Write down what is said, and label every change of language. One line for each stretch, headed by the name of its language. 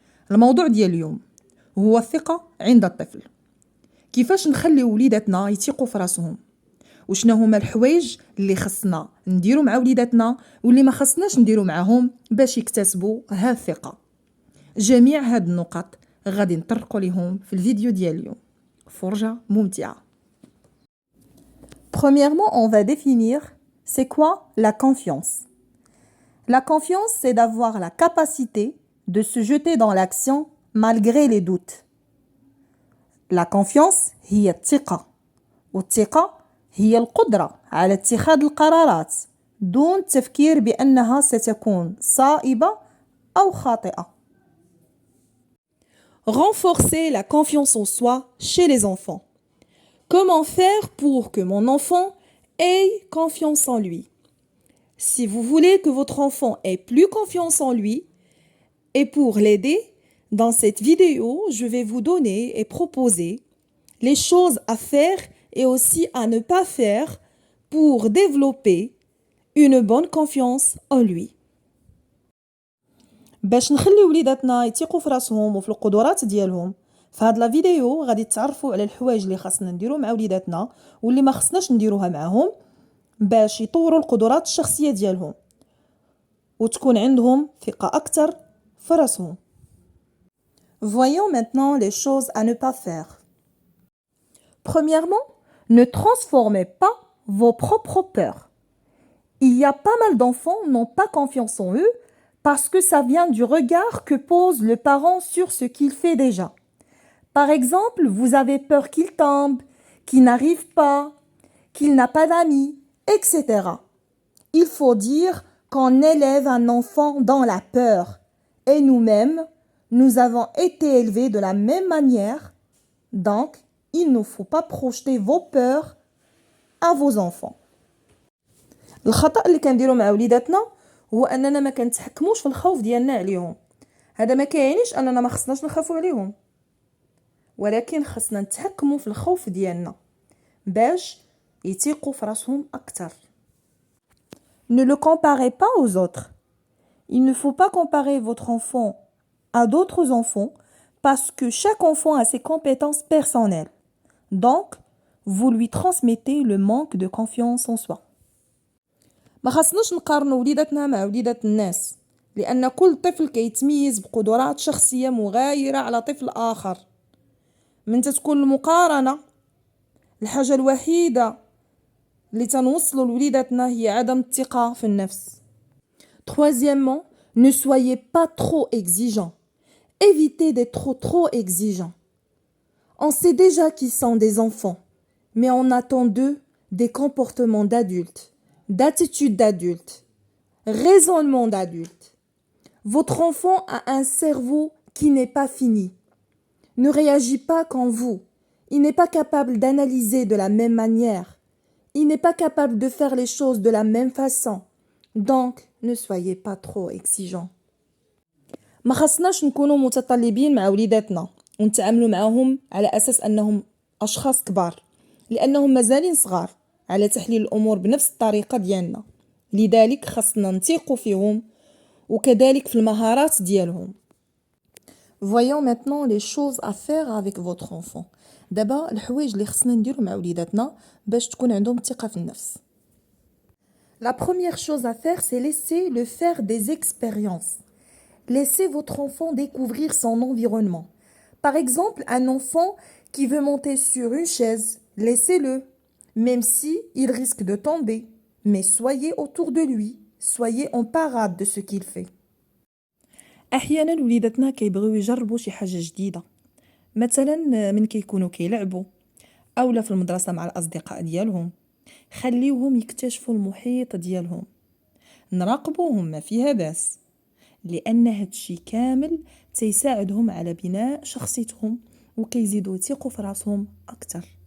Arabic: الموضوع ديال اليوم هو الثقة عند الطفل. كيفاش نخليو وليداتنا يثيقوا في راسهم، وشنا هما الحوايج اللي خصنا نديرو مع وليداتنا واللي ما خصناش نديرو معاهم باش يكتسبوا هذه الثقة. جميع هاد النقط غادي نطرقوا ليهم في الفيديو ديال اليوم. فرجة ممتعة.
French: Premièrement, on va définir c'est quoi la confiance. La confiance, c'est d'avoir la capacité de se jeter dans l'action malgré les doutes. La confiance
Arabic: هي الثقة، والثقة هي القدرة على اتخاذ القرارات دون التفكير بأنها ستكون صائبة أو خاطئة.
French: Renforcer la confiance en soi chez les enfants. Comment faire pour que mon enfant ait confiance en lui? Si vous voulez que votre enfant ait plus confiance en lui, et pour l'aider, dans cette vidéo, je vais vous donner et proposer les choses à faire et aussi à ne pas faire pour développer une bonne confiance en lui.
Arabic: باش نخلي وليداتنا يثيقوا في راسهم وفي القدرات ديالهم، في هاد لا فيديو غادي تعرفوا على الحوايج اللي خاصنا نديرو مع وليداتنا واللي ما خصناش نديروها معاهم باش يطوروا القدرات الشخصيه ديالهم وتكون عندهم ثقه اكثر في راسهم.
French: Voyons maintenant les choses à ne pas faire. Premièrement, ne transformez pas vos propres peurs. Il y a pas mal d'enfants qui n'ont pas confiance en eux parce que ça vient du regard que pose le parent sur ce qu'il fait déjà. Par exemple, vous avez peur qu'il tombe, qu'il n'arrive pas, qu'il n'a pas d'amis, etc. Il faut dire qu'on élève un enfant dans la peur. Et nous-mêmes, nous avons été élevés de la même manière. Donc, il ne faut pas projeter vos peurs à vos enfants.
Arabic: الخطأ اللي كنديرو مع وليداتنا هو اننا ما كنتحكموش في الخوف ديالنا عليهم. هذا ما كيعنيش اننا ما خصناش نخافوا عليهم، ولكن خصنا نتحكموا في الخوف ديالنا باش يثيقوا في راسهم اكثر.
French: Ne le comparez pas aux autres. Il ne faut pas comparer votre enfant à d'autres enfants parce que chaque enfant a ses compétences personnelles. Donc, vous lui transmettez le manque de confiance en soi.
Arabic: ما خصناش نقارنوا وليداتنا مع وليدات الناس، لأن كل طفل كيتميز بقدرات شخصية مغايرة على طفل آخر. من تكون المقارنة، الحاجة الوحيدة اللي تنوصلوا لوليداتنا هي عدم الثقة في النفس.
French: Troisièmement, ne soyez pas trop exigeants. Évitez d'être trop exigeants. On sait déjà qu'ils sont des enfants, mais on attend d'eux des comportements d'adultes, d'attitudes d'adultes, raisonnement d'adultes. Votre enfant a un cerveau qui n'est pas fini. Ne réagit pas comme vous. Il n'est pas capable d'analyser de la même manière. Il n'est pas capable de faire les choses de la même façon. Donc, ne soyez pas trop exigeants.
Arabic: ما خصناش نكونوا متطلبين مع وليداتنا ونتعاملوا معهم على أساس أنهم أشخاص كبار، لأنهم مازالين صغار على تحليل الأمور بنفس الطريقة ديالنا. لذلك خصنا نثيقوا فيهم وكذلك في المهارات ديالهم.
French: Voyons maintenant les choses à faire avec votre enfant.
Arabic: دابا الحوايج اللي خصنا نديرو مع وليداتنا باش تكون عندهم الثقة في النفس.
French: La première chose à faire, c'est laisser le faire des expériences. Laissez votre enfant découvrir son environnement. Par exemple, un enfant qui veut monter sur une chaise, laissez-le, même si il risque de tomber. Mais soyez autour de lui, soyez en parade de ce qu'il fait.
Arabic: احيانا وليداتنا كيبغيو يجربوا شي حاجه جديده، مثلا من كيكونوا كيلعبوا اولا في المدرسه مع الاصدقاء ديالهم. خليوهم يكتشفوا المحيط ديالهم، نراقبوهم ما فيها باس، لان هادشي كامل تيساعدهم على بناء شخصيتهم وكيزيدوا يثيقوا في راسهم اكثر.